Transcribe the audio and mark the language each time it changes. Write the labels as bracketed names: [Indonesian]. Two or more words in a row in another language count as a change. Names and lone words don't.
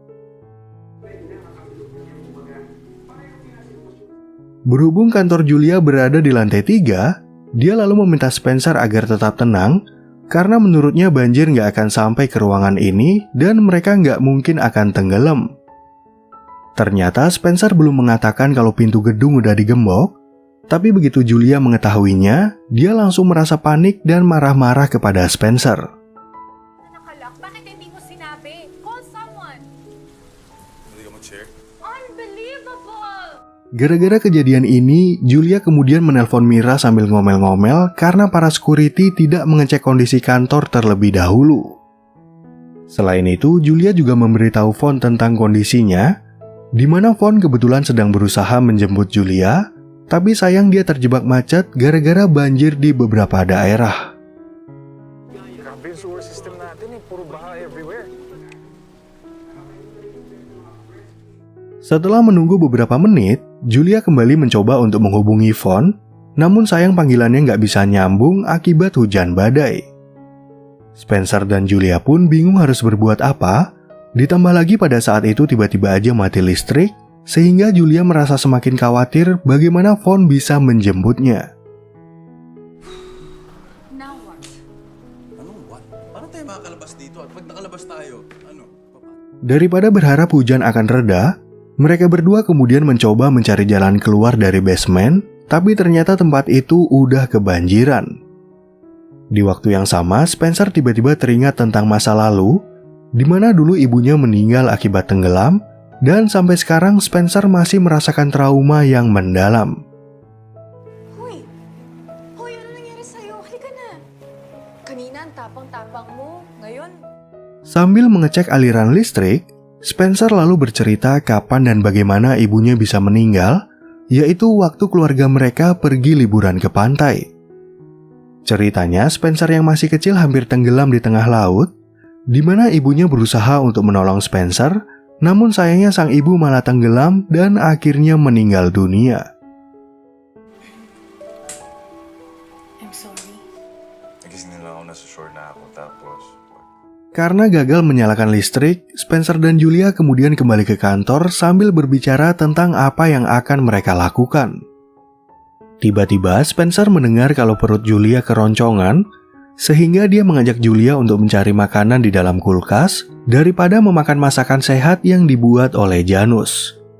[Indonesian] Berhubung kantor Julia berada di lantai 3, dia lalu meminta Spencer agar tetap tenang karena menurutnya banjir nggak akan sampai ke ruangan ini dan mereka nggak mungkin akan tenggelam. Ternyata Spencer belum mengatakan kalau pintu gedung udah digembok, tapi begitu Julia mengetahuinya, dia langsung merasa panik dan marah-marah kepada Spencer. [Filipino] Nakalak, bakit hindi mo sinabi? [English] Call someone. [Filipino] Hindi ka mag-share? [English] Unbelievable! [Indonesian] Gara-gara kejadian ini, Julia kemudian menelpon Mira sambil ngomel-ngomel karena para security tidak mengecek kondisi kantor terlebih dahulu. Selain itu, Julia juga memberitahu Von tentang kondisinya, di mana Von kebetulan sedang berusaha menjemput Julia, tapi sayang dia terjebak macet gara-gara banjir di beberapa daerah. [Filipino] Grabe yung sewer system natin puro baha everywhere. [Indonesian] Setelah menunggu beberapa menit, Julia kembali mencoba untuk menghubungi Von, namun sayang panggilannya nggak bisa nyambung akibat hujan badai. Spencer dan Julia pun bingung harus berbuat apa, ditambah lagi pada saat itu tiba-tiba aja mati listrik, sehingga Julia merasa semakin khawatir bagaimana Von bisa menjemputnya. [English] Now what? [Filipino] Anong what? Paano tayo makakalabas dito? At pag nakalabas tayo, ano? [Indonesian] Daripada berharap hujan akan reda, mereka berdua kemudian mencoba mencari jalan keluar dari basement, tapi ternyata tempat itu udah kebanjiran. Di waktu yang sama, Spencer tiba-tiba teringat tentang masa lalu, di mana dulu ibunya meninggal akibat tenggelam, dan sampai sekarang Spencer masih merasakan trauma yang mendalam. [Filipino] Hoy! Hoy, ano nangyari sa'yo? Halika na! Kanina ang tapang-tapang mo. Ngayon, [Indonesian] Sambil mengecek aliran listrik, Spencer lalu bercerita kapan dan bagaimana ibunya bisa meninggal, yaitu waktu keluarga mereka pergi liburan ke pantai. Ceritanya, Spencer yang masih kecil hampir tenggelam di tengah laut, di mana ibunya berusaha untuk menolong Spencer, namun sayangnya sang ibu malah tenggelam dan akhirnya meninggal dunia. [English] I'm sorry. [Filipino] Nagising nila ako, nasa shore na ako, tapos... [Indonesian] Karena gagal menyalakan listrik, Spencer dan Julia kemudian kembali ke kantor sambil berbicara tentang apa yang akan mereka lakukan. Tiba-tiba Spencer mendengar kalau perut Julia keroncongan, sehingga dia mengajak Julia untuk mencari makanan di dalam kulkas daripada memakan masakan sehat yang dibuat oleh Janus.